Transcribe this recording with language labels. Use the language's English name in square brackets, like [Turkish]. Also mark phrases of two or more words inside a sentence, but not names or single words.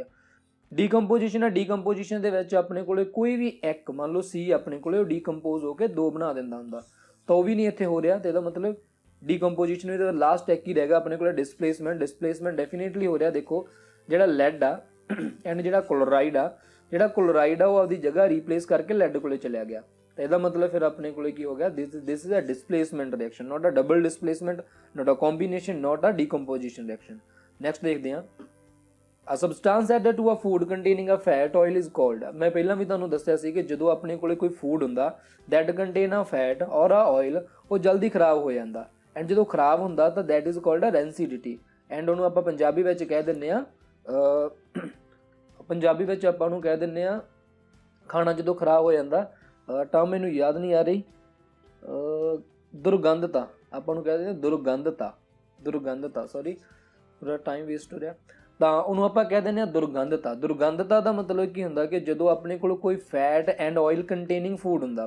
[Punjabi] ਡੀਕੰਪੋਜੀਸ਼ਨ ਆ, ਡੀਕੰਪੋਜੀਸ਼ਨ ਦੇ ਵਿੱਚ ਆਪਣੇ ਕੋਲੇ ਕੋਈ ਵੀ ਇੱਕ ਮੰਨ ਲਓ C ਆਪਣੇ ਕੋਲੇ ਉਹ ਡੀਕੰਪੋਜ਼ ਹੋ ਕੇ ਦੋ ਬਣਾ ਦਿੰਦਾ ਹੁੰਦਾ, ਤਾਂ ਉਹ ਵੀ ਨਹੀਂ ਇੱਥੇ ਹੋ ਰਿਹਾ, ਤੇ ਇਹਦਾ ਮਤਲਬ ਡੀਕੰਪੋਜੀਸ਼ਨ ਵਿੱਚ ਲਾਸਟ ਇੱਕ ਹੀ ਰਹਿ ਗਿਆ ਆਪਣੇ ਕੋਲੇ [English] displacement definitely [Punjabi] ਹੋ ਰਿਹਾ। ਦੇਖੋ ਜਿਹੜਾ ਲੈਡ ਆ ਐਂਡ ਜਿਹੜਾ ਕਲੋਰਾਈਡ ਆ ਉਹ ਆਪਦੀ ਜਗ੍ਹਾ ਰੀਪਲੇਸ ਕਰਕੇ ਲੈਡ ਕੋਲੇ ਚਲਿਆ ਗਿਆ, ਤਾਂ ਇਹਦਾ ਮਤਲਬ ਫਿਰ ਆਪਣੇ ਕੋਲੇ ਕੀ ਹੋ ਗਿਆ, [English] this is a displacement reaction, not a double displacement, not a combination, not a decomposition reaction. [Punjabi] ਨੈਕਸਟ ਦੇਖਦੇ ਹਾਂ, [English] A substance added to a food containing a fat oil is called, [Punjabi] ਮੈਂ ਪਹਿਲਾਂ ਵੀ ਤੁਹਾਨੂੰ ਦੱਸਿਆ ਸੀ ਕਿ ਜਦੋਂ ਆਪਣੇ ਕੋਲੇ ਕੋਈ ਫੂਡ ਹੁੰਦਾ [English] that contain a fat or a oil, [Punjabi] ਉਹ ਜਲਦੀ ਖਰਾਬ ਹੋ ਜਾਂਦਾ, ਐਂਡ ਜਦੋਂ ਖਰਾਬ ਹੁੰਦਾ ਤਾਂ [English] that is called a rancidity, [Punjabi] ਐਂਡ ਉਹਨੂੰ ਆਪਾਂ ਪੰਜਾਬੀ ਵਿੱਚ ਕਹਿ ਦਿੰਦੇ ਆ ਖਾਣਾ ਜਦੋਂ ਖਰਾਬ ਹੋ ਜਾਂਦਾ, ਟਰਮ ਮੈਨੂੰ ਯਾਦ ਨਹੀਂ ਆ ਰਹੀ, ਦੁਰਗੰਧਤਾ, ਆਪਾਂ ਨੂੰ ਕਹਿ ਦਿੰਦੇ ਦੁਰਗੰਧਤਾ ਸੌਰੀ ਪੂਰਾ [English] time waste [Punjabi] ਹੋ ਰਿਹਾ, ਤਾਂ ਉਹਨੂੰ ਆਪਾਂ ਕਹਿ ਦਿੰਦੇ ਹਾਂ ਦੁਰਗੰਧਤਾ ਦਾ ਮਤਲਬ ਕੀ ਹੁੰਦਾ ਕਿ ਜਦੋਂ ਆਪਣੇ ਕੋਲ ਕੋਈ [English] fat and oil containing food